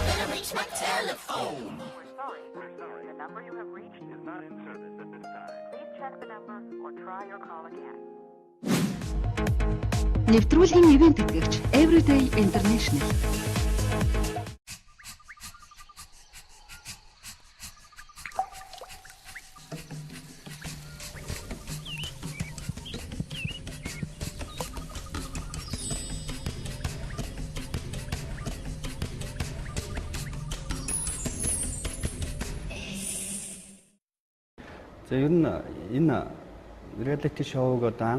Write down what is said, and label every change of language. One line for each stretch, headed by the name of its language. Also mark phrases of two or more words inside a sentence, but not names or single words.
English: number you have reached is not in service at this time. Please check the number or try your call again.
Mongolian: Нэвтрүүлгийн ивент тэтгэгч Everyday International. За ер нь энэ реалити шоуг одоо анх